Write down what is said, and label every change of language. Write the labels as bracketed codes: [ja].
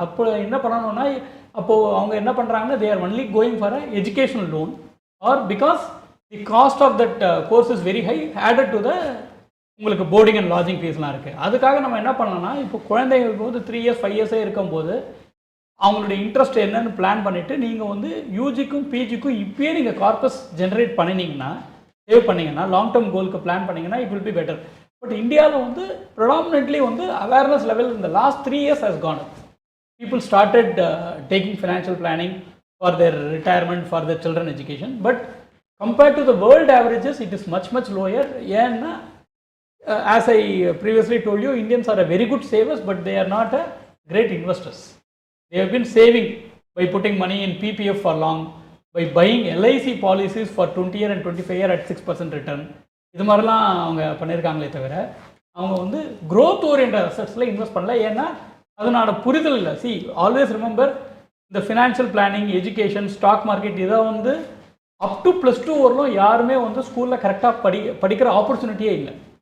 [ta] அப்போ என்ன பண்ணணும்னா, அப்போது அவங்க என்ன பண்ணுறாங்கன்னா, [en] they are only going for a educational loan, or because the cost of that course is very high added to the [ta] உங்களுக்கு போர்டிங் அண்ட் லாட்ஜிங் ஃபீஸ்லாம் இருக்குது. அதுக்காக நம்ம என்ன பண்ணலாம்னா, இப்போ குழந்தைங்களுக்கு வந்து 3 years 5 years இருக்கும்போது அவங்களுடைய இன்ட்ரெஸ்ட் என்னன்னு பிளான் பண்ணிவிட்டு நீங்கள் வந்து யூஜிக்கும் பிஜிக்கும் இப்போயே நீங்கள் கார்பஸ் ஜென்ரேட் பண்ணினீங்கன்னா, சேவ் பண்ணிங்கன்னா, லாங் டேர்ம் கோலுக்கு பிளான் பண்ணிங்கன்னா [en] It will be better. [ta] But இந்தியாவில் வந்து ப்ரொடாமினென்ட்லி வந்து அவேர்னஸ் லெவல் இந்த last 3 years [en] has gone up. People started taking financial planning for their retirement, for their children education, but compared to the world averages it is much lower. ஏன்னா as I previously told you, Indians are a very good savers, but they are not a great investors. They have been saving by putting money in PPF for long, by buying LIC policies for 20 year and 25 year at 6% return. [ta] இது மாதிரிலாம் அவங்க பண்ணியிருக்காங்களே தவிர அவங்க வந்து growth oriented assetsல invest பண்ணல. ஏன்னா அதனோட புரிதல் இல்லை. சி ஆல்வேஸ் ரிமெம்பர் இந்த financial planning, education, stock market இதை வந்து அப் டு +2 வரலும் யாருமே வந்து ஸ்கூலில் கரெக்டாக படிக்கிற ஆப்பர்ச்சுனிட்டியே இல்லை.